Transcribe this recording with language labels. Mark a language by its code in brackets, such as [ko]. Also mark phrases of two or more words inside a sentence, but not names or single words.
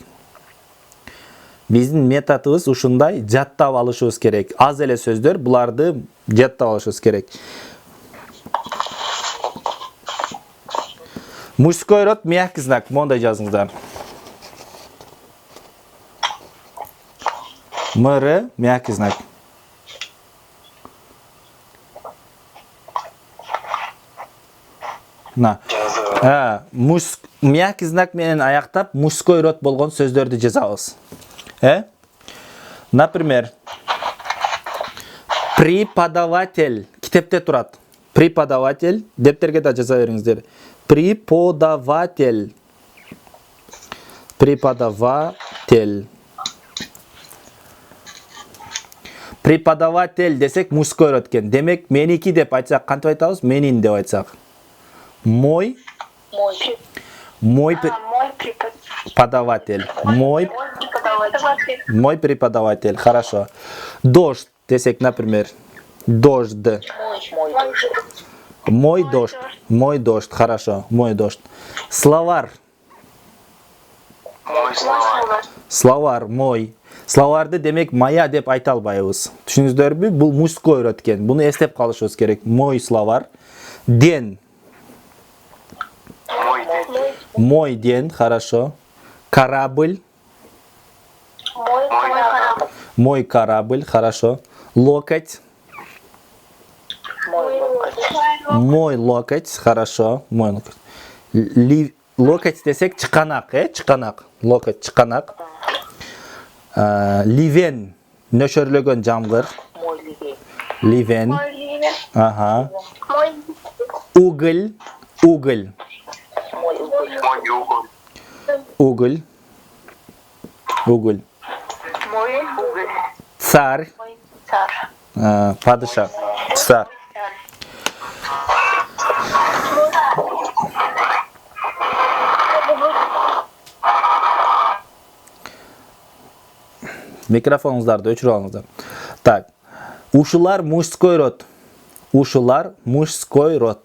[ky] Биздин методубуз ушундай, жаттап алышыбыз керек. Аз эле сөздөр, буларды жаттап алышыбыз керек. [ru] Мужской род мягкий знак, [ky] мондай жазыңыздар. [ru] МР мягкий знак. На. Мягкий знак [ky] менен аяктап [ru] мужской род [ky] болгон сөздөрдү жазабыз. [ru] Например, преподаватель. [ky] Китепте турат. Преподаватель. Дептерге да жаза бериңиздер. [ru] Преподаватель. Преподаватель. [ky] Преподаватель десек [ru] мужской род [ky] экен. Демек, меники деп айтсак, кантип айтабыз? Менин деп айтсак. [ru] Мой преподаватель. Мой преподаватель. Хорошо. Дождь десек, например. Дождь. Мой дождь. Мой дождь. Хорошо. Мой дождь. Словарь. Словарь. Мой. [ky] Словарды демек моя деп айта албайбыз. Түшүнүңүздөрбү? Бул [ru] мужской род [ky] экен. Буну эстеп калышыбыз керек. [ru] Мой словарь. Ден. Мой день, хорошо. Корабль. Мой корабль, хорошо. Локоть. Мой локоть, хорошо. Мой локоть. [ky] Локоть десек чыканак, чыканак. [ru] Локоть, чыканак. Ливен. [ky] Нөшөрлөгөн жамгыр. Ливен. Ага. [ru] Уголь. Уголь. Уголь. Уголь. Царь. Цар. [ky] Падыша. Цар. Микрофонуңуздарды өчүрүп алыңыздар. Так. Ушулар [ru] мужской род. [ky] Ушулар [ru] мужской род.